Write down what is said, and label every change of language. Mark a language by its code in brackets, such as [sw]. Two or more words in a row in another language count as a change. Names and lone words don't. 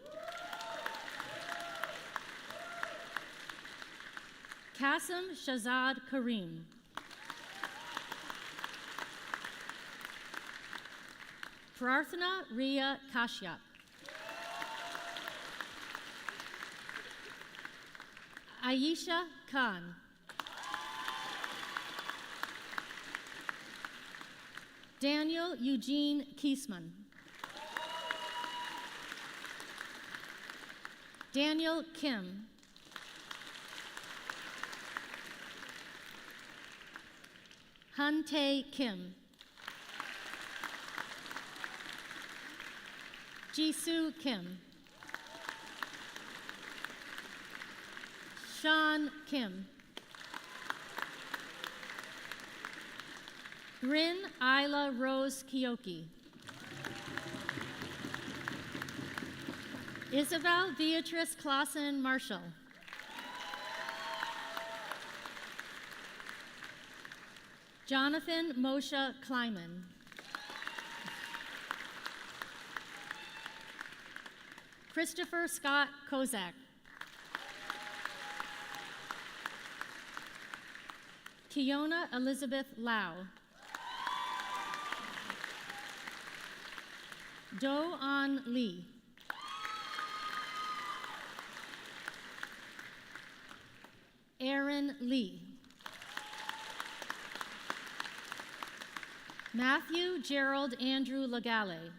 [en] Qasim Shazad Kareem. Prarthana Ria Kashyap. Aisha Khan. Daniel Eugene Kiesman. Daniel Kim. Han Tae Kim. Jisoo Kim. Sean Kim. Bryn Isla Rose Kioki. Isabel Beatrice Clausen Marshall. Jonathan Moshe Kleiman. Christopher Scott Kozak. Kiona Elizabeth Lau. Do An Lee. Aaron Lee. Matthew Gerald Andrew Legale.